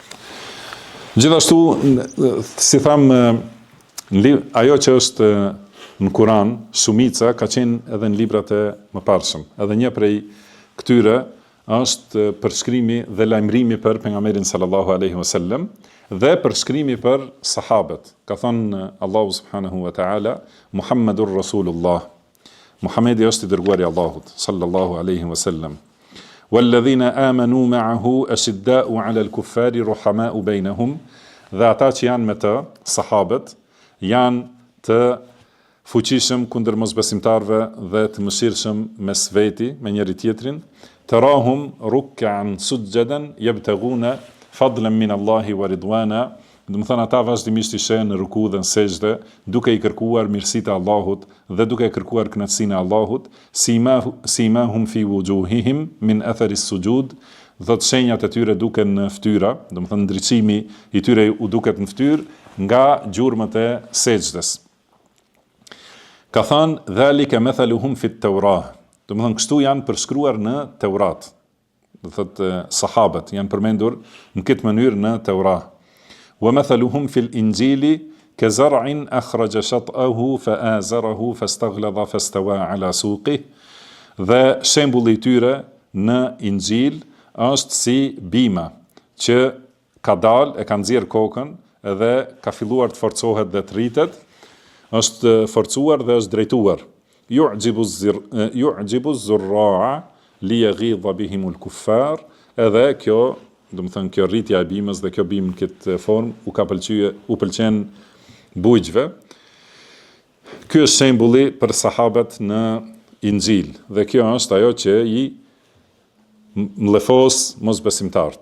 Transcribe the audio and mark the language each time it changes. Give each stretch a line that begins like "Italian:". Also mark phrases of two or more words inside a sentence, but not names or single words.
Albanian: Gjithashtu, si tham, ajo që është në Kur'an, shumica ka qenë edhe në librat e mëparshëm. Edhe një prej këtyre është përshkrimi dhe lajmërimi për pejgamberin
Arabic: صلى الله عليه وسلم
Albanian: dhe përshkrimi për sahabët. Ka thënë Allahu
Arabic: سبحانه وتعالى, محمد رسول الله.
Albanian: Muhamedi është i dërguari i Allahut
Arabic: صلى الله عليه وسلم. والذين آمنوا معه أشداء على الكفار رحماء بينهم.
Albanian: Dhe ata që janë me të, sahabët, janë të fuqishëm kundër mosbesimtarve dhe të mëshirshëm mes veti me njëri tjetrin.
Arabic: تراهم ركعا سجدا يبتغون فضلا من الله ورضوانا.
Albanian: Do të thonë ata vazhdimisht ishin në ruku dhe në sejdë, duke i kërkuar mirësitë e Allahut dhe duke kërkuar kënaqësinë e Allahut,
Arabic: سيماهم في وجوههم من أثر السجود.
Albanian: Dhe të shenjat e tyre duken në fytyra, do të thonë ndriçimi i tyre u duket në fytyrë nga gjurmët e sejdës. Ka thënë
Arabic: ذلك مثلهم في التوراة.
Albanian: Do të thonë kështu janë përshkruar në Teurat. Do thotë sahabët janë përmendur në këtë mënyrë në Teurat.
Arabic: ومثلهم في الإنجيل كزرع أخرج شطأه فآزره فاستغلظ فاستوى على سوقه.
Albanian: Dhe shembulli i tyre në Injil është si bima që ka dalë, e ka nxjerr kokën edhe ka filluar të forcohet dhe të rritet, është forcuar dhe është drejtuar.
Arabic: يعجب الزراع ليغيظ بهم الكفار.
Albanian: Edhe kjo, do të thënë kjo rritja e bimës dhe kjo bimë në këtë formë u pëlqen bujqve. Ky është shembulli për sahabët në Injil dhe kjo është ajo që i mlefos mosbesimtarët.